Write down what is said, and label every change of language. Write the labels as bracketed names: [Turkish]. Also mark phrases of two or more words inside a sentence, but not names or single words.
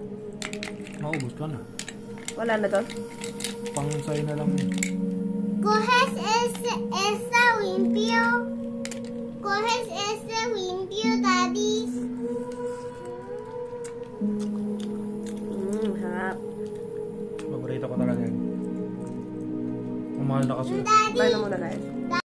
[Filipino] Maubos ka na. Wala na doon? Pang sa'yo na lang yun. [Spanish] Coges esa limpio. Coges ese limpio, [Filipino] Daddy. Harap. mahal na kasi. Paano muna guys?